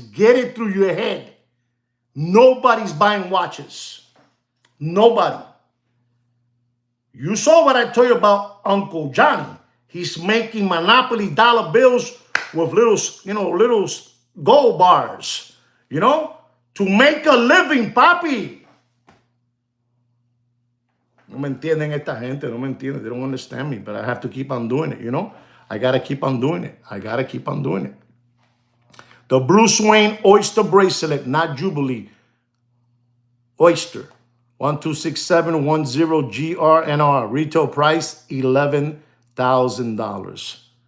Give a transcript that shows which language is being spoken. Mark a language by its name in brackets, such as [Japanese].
[English] Get it through your head. Nobody's buying watches. Nobody. You saw what I told you about Uncle Johnny. He's making Monopoly dollar bills with little, you know, little gold bars, you know, to make a living, papi. [Spanish] No me entienden esta gente, no me entienden. [English] They don't understand me, but I have to keep on doing it, you know. I got to keep on doing it. I got to keep on doing it. The Bruce Wayne Oyster Bracelet, not Jubilee. Oyster. 126710 GRNR. Retail price, $11,000.